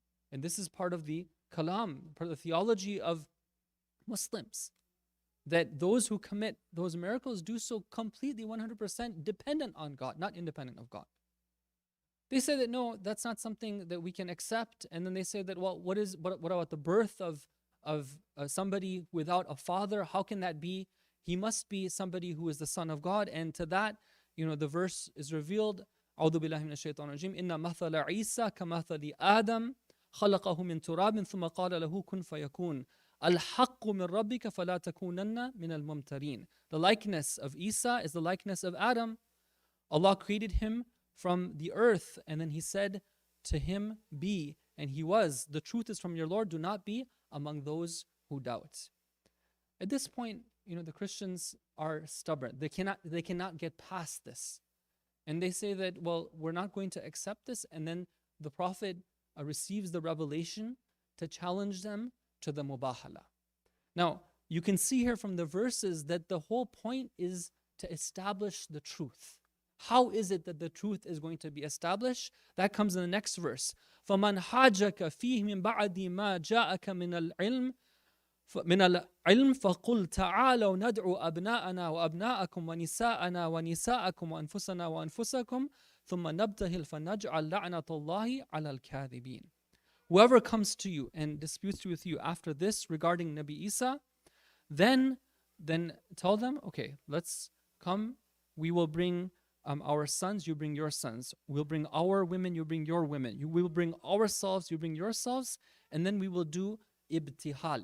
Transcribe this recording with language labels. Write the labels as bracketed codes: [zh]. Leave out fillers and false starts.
[en] And this is part of the kalam, part of the theology of Muslims, that those who commit those miracles do so completely 100% dependent on God, not independent of God. They say that no, that's not something that we can accept. And then they say that, well, what about the birth of somebody without a father? How can that be? He must be somebody who is the Son of God. And to that, the verse is revealed. [ar] أعوذ بالله من الشيطان الرجيم إن مثل عيسى كمثل آدم خلقه من تراب ثم قال له كن فيكون الحق من ربك فلا تكونن من الممترين. [en] The likeness of Isa is the likeness of Adam. Allah created him from the earth, and then he said, to him be, and he was, the truth is from your Lord, do not be among those who doubt. At this point, the Christians are stubborn. They cannot get past this. And they say that, well, we're not going to accept this. And then the Prophet receives the revelation to challenge them to the Mubahala. Now, you can see here from the verses that the whole point is to establish the truth. How is it that the truth is going to be established? That comes in the next verse. [ar] فَمَنْ حَاجَكَ فِيهِ مِنْ بَعْدِ مَا جَاءَكَ من العلم فقل تعالوا ندعو أبناءنا وأبناءكم ونساءنا ونساءكم وأنفسنا وأنفسكم ثم نبتهل فنجعل لعنة الله على الكاذبين. [en] Whoever comes to you and disputes with you after this regarding Nabi Isa, then tell them, okay, let's come. We will bring our sons, you bring your sons. We'll bring our women, you bring your women. We will bring ourselves, you bring yourselves. And then we will do ibtihal.